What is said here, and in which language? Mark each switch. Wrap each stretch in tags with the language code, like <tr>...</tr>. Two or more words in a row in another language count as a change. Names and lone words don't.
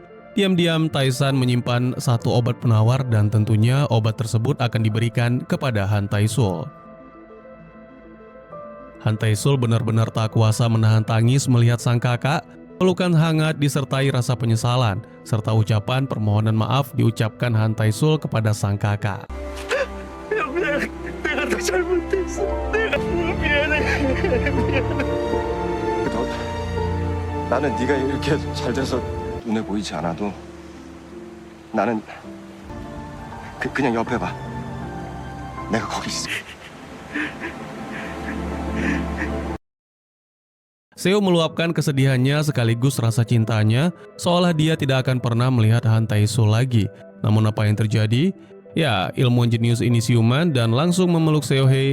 <id>Diam-diam Tae-san menyimpan satu obat penawar dan tentunya obat tersebut akan diberikan kepada Han Tae-sul. Han Tae-sul benar-benar tak kuasa menahan tangis melihat sang kakak. Pelukan hangat disertai rasa penyesalan, serta ucapan permohonan maaf diucapkan Han Tae-sul kepada sang kakak.</id> <ko>내가 더 잘못했어. 내가 미안해. 나는 네가 이렇게 잘 돼서 눈에 보이지 않아도 나는 그냥 옆에 봐. 내가 거기 있어.</ko> <id>Seo meluapkan kesedihannya sekaligus rasa cintanya, seolah dia tidak akan pernah melihat Han Tae-sul lagi. Namun apa yang terjadi? Ya, ilmuwan jenius ini siuman dan langsung memeluk Seo-hye.</id>